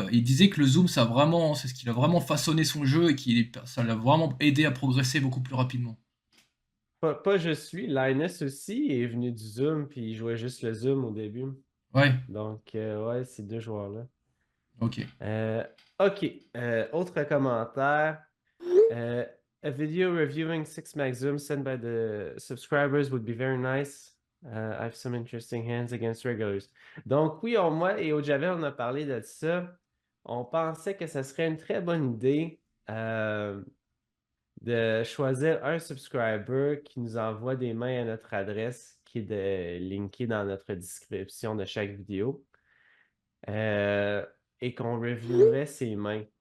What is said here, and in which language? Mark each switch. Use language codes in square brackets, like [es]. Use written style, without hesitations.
[fr] Il disait que le Zoom, c'est ce qui a vraiment façonné son jeu et ça l'a vraiment aidé à progresser beaucoup plus rapidement. Pas je suis. Linus aussi est venu du Zoom, puis il jouait juste le Zoom au début. Ouais, Donc, ouais, ces deux joueurs-là. ok. Euh, OK. Autre commentaire. [en] Uh, a video reviewing Six Maxim sent by the subscribers would be very nice. I have some interesting hands against regulars. [fr] Donc oui, moi et Javel, on a parlé de ça. On pensait que ce serait une très bonne idée de choisir un subscriber qui nous envoie des mains à notre adresse qui est linkée dans notre description de chaque vidéo euh, et qu'on reviewerait ses mains.